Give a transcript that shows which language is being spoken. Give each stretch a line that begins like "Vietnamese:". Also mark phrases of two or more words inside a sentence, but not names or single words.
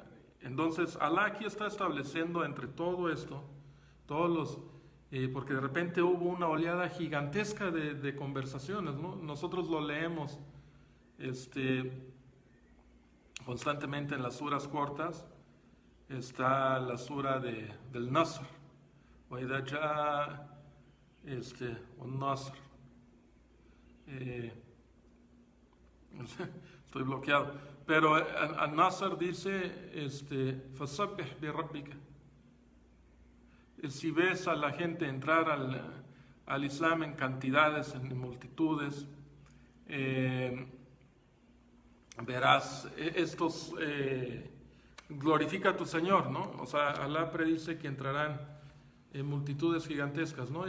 Spanish: Entonces, Allah aquí está estableciendo entre todo esto, todos los... porque de repente hubo una oleada gigantesca de conversaciones, ¿no? Nosotros lo leemos constantemente en las suras cortas. Está la sura del Nasr.
Arabic: وَإِذَا جَاءَ والنصر.
Spanish: Estoy bloqueado. Pero al-Nasr dice,
Arabic: فَسَبِّحْ بِرَبِّكَ.
Spanish: Si ves a la gente entrar al Islam en cantidades, en multitudes, verás, estos glorifica a tu Señor, ¿no? O sea, Allah predice que entrarán en multitudes gigantescas, ¿no?